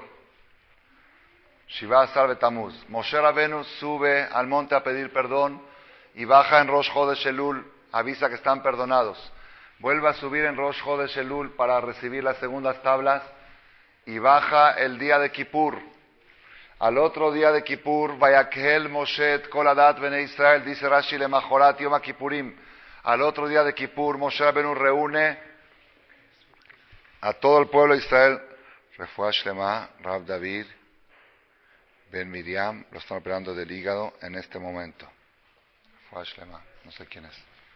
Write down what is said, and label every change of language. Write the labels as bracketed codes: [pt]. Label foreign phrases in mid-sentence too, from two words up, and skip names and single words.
[es] Shiva Asar Betamuz. Moshe Rabenu sube al monte a pedir perdón y baja en Rosh Chodesh Elul, avisa que están perdonados. Vuelve a subir en Rosh Chodesh Elul para recibir las segundas tablas y baja el día de Kippur. Al otro día de Kippur, [he] ויקהל משה את כל עדת בני ישראל, dice Rashi, למחרת יום הכיפורים. [es] Al otro día de Kippur, Moshe Rabenu reúne a todo el pueblo de Israel. [he] רפואה שלמה, [es] Rav David Ben Miriam, lo están operando del hígado en este momento. [he] רפואה שלמה, [es] no sé quién es.